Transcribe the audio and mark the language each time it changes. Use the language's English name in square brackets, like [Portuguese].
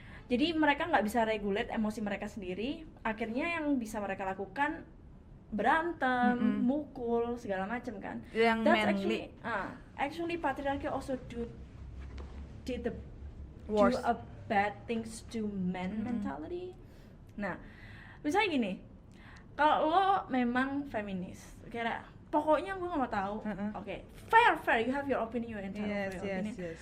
[Indonesian] Jadi mereka nggak bisa regulate emosi mereka sendiri. Akhirnya yang bisa mereka lakukan berantem, mukul segala macam kan. Yang [English] manly. Actually patriarchy also did the worst. Do a bad things to men mentality. [Indonesian] Nah, misalnya gini, kalau lo memang feminis, kira pokoknya gue nggak mau tahu, [English] okay, fair, you have your opinion, your opinion.